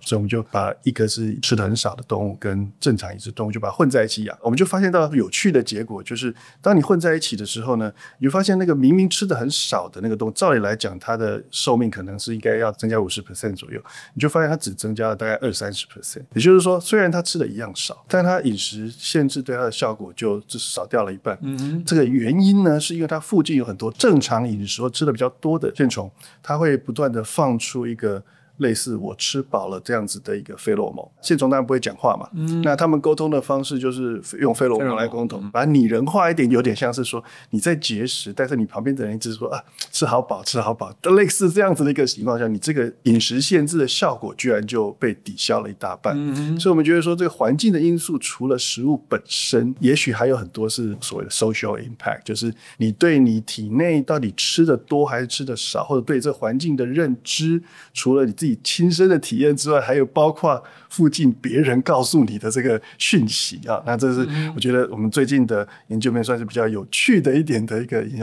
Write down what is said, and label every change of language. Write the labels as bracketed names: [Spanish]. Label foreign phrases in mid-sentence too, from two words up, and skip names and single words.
[Chinese] 所以我們就把一個是吃得很少的動物跟正常飲食動物就把它混在一起養，我們就發現到有趣的結果，就是當你混在一起的時候呢，你就發現那個明明吃得很少的那個動物，照理來講它的壽命可能是應該要增加 50% 左右，你就發現它只增加了大概 20-30%， 也就是說虽然它吃的一樣少，但它飲食限制对它的效果就少掉了一半。這個原因呢，是因為它附近有很多正常飲食或吃的比較多的线蟲，它會不斷的放出一個類似我吃飽了這樣子的一個費洛蒙。线蟲當然不會講話嘛，那他們溝通的方式就是用費洛蒙來溝通，把它擬人化一點，有點像是說你在節食，但是你旁邊的人一直說吃好飽吃好飽，類似這樣子的一個情況下，你這個飲食限制的效果居然就被抵消了一大半。所以我們覺得說這個環境的因素除了食物本身，也許還有很多是所謂的 [English] social impact， [Chinese] 就是你對你體內到底吃的多還是吃的少，或者對這個環境的認知，除了你自己親身的體驗之外，還有包括附近別人告訴你的這個訊息那這是我覺得我們最近的研究裡面算是比較有趣的一點的一個研究。